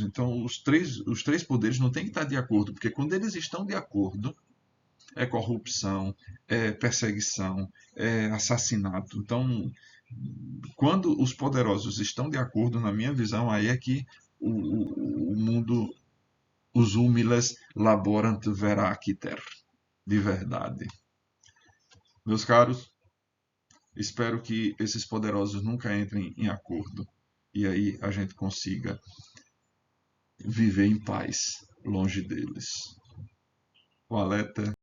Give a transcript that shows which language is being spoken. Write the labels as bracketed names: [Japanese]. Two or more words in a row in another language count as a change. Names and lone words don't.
[Portuguese] Então, os três poderes não têm que estar de acordo, porque quando eles estão de acordo, é corrupção, é perseguição, é assassinato. Então, quando os poderosos estão de acordo, na minha visão, aí é que o mundo, os [Latin] humiles laborant veraciter, [Portuguese] de verdade. Meus caros, espero que esses poderosos nunca entrem em acordo e aí a gente consiga viver em paz longe deles. Valete.